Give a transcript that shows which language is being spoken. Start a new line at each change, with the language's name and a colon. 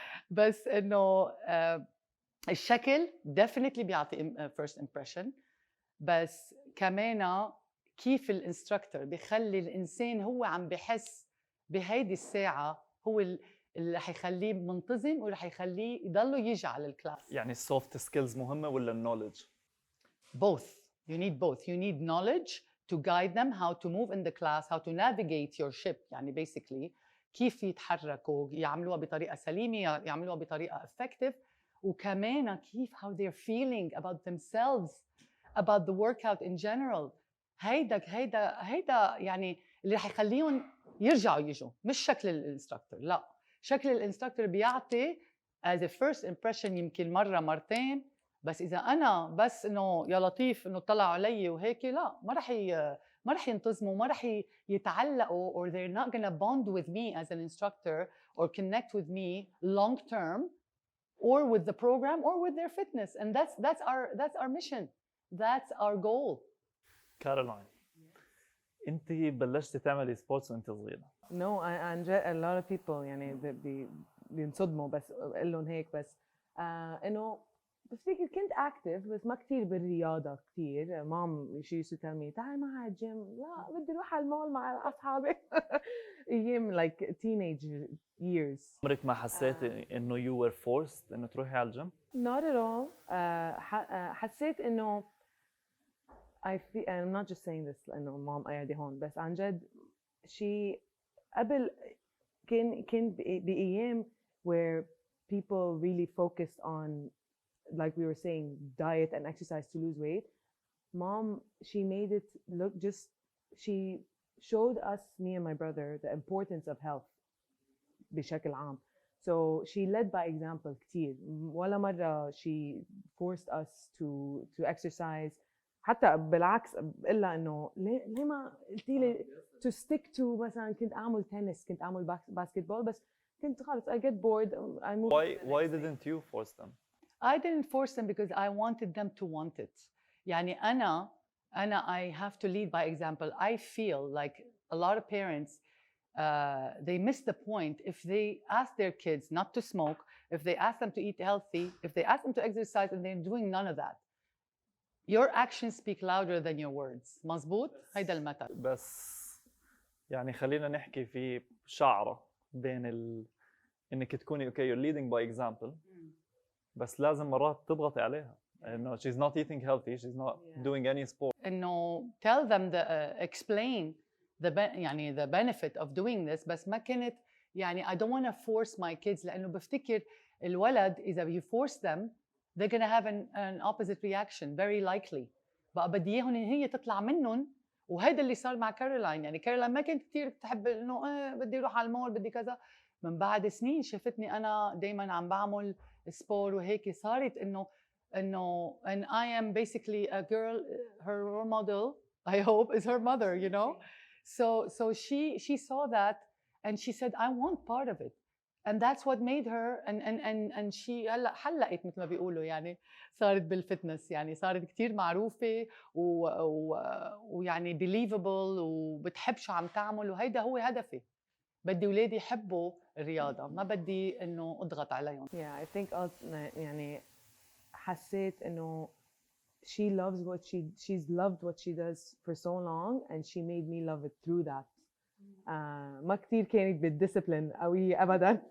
Arabic: بس إنه الشكل definitely بيعطي
English: first impression،
Arabic: بس كمان كيف الانستراكتور بيخلي الإنسان هو عم بحس بهيدي الساعة هو اللي رح يخليه منتظم ورح يخليه يضله يجي على الكلاس. يعني السوفت سكيلز مهمة ولا النولج؟
English: Both. You need both. You need knowledge to guide them how to move in the class, how to navigate your ship.
Arabic: يعني basically كيف يتحركوا، يعملوها بطريقة سليمة، يعملوها بطريقة effective، وكمان كيف
English: how they're feeling about themselves, about the workout in general.
Arabic: هيدا يعني اللي رح يخليهم يرجعوا يجوا، مش شكل الانستراكتور. لا، شكل الانستراكتور بيعطي
English: as a first impression
Arabic: يمكن مرة مرتين، بس إذا أنا بس إنه يا لطيف إنه طلع علي وهيك، لا ما رح ينتظموا، ما رح يتعلقوا،
English: or they're not gonna bond with me as an instructor or connect with me long term or with the program or with their fitness. And that's our mission, that's our goal.
Arabic: كارولين، أنت بلشتي تعملي سبورتس وأنت صغيرة.
English: No, a lot of people
Arabic: يعني بينصدموا بس أقول لهم هيك، بس إنه بفتكر كنت اكتف بس ما كتير بالرياضه كتير. مام
English: she used to tell me
Arabic: تعال معي على الجيم، لا بدي اروح على المول مع اصحابي.
English: ايام like teenage years.
Arabic: عمرك ما حسيتي انه
English: you were forced
Arabic: انه تروحي على الجيم؟
English: Not at all.
Arabic: حسيت انه
English: I'm not just saying this
Arabic: لانه مام قاعده هون، بس عن جد شيء قبل كان بايام
English: where people really focused on, like we were saying, diet and exercise to lose weight. Mom, she made it look just, she showed us, me and my brother, the importance of health
Arabic: بشكل عام.
English: So she led by example
Arabic: كتير. ولا مرة
English: she forced us to exercise. حتى بالعكس إلا إنه ليه ما قلتي لي to stick to مثلا كنت أعمل تنس، كنت أعمل basketball، بس كنت خلص I get bored I move. Why didn't you force them? I didn't force them because I wanted them to want it.
Arabic: يعني أنا
English: I have to lead by example. I feel like a lot of parents they miss the point if they ask their kids not to smoke, if they ask them to eat healthy, if they ask them to exercise and they're doing none of that. Your actions speak louder than your words.
Arabic: مزبوط؟ هيدا المثل. بس يعني خلينا نحكي في شعرة بين انك تكوني
English: okay you're leading by example
Arabic: بس لازم مرات تضغطي عليها انه
English: she's not eating healthy, she's not doing any sport.
Arabic: إنه
English: tell them explain
Arabic: يعني
English: the benefit of doing this،
Arabic: بس ما كنت يعني
English: I don't want to force my kids،
Arabic: لأنه بفتكر الولد إذا
English: you force them they're gonna have an opposite reaction very likely.
Arabic: بقى بدي إياهم إن هي تطلع منهم، وهذا اللي صار مع كارولين. يعني كارولين ما كنت كتير تحب إنه بدي أروح على المول بدي كذا. من بعد سنين شفتني أنا دايماً عم بعمل سبور وهيك، صارت إنه
English: and I am basically a girl, her role model I hope is her mother, you know. So she saw that and she
Arabic: said I want part of it, and that's what made her and she هلا حلقت مثل ما بيقولوا، يعني صارت بالفتنس، يعني صارت كتير معروفة ويعني believable وبتحب شو عم تعمل، وهيدا هو هدفي. بدي أولادي يحبوا الرياضة، ما بدي إنه أضغط عليهم.
English: Yeah, I think
Arabic: يعني حسيت إنه
English: she loves what she's loved what she does for so long and she made me love it through that.
Arabic: ما كتير كانت بالديسيبلين قوية أبداً.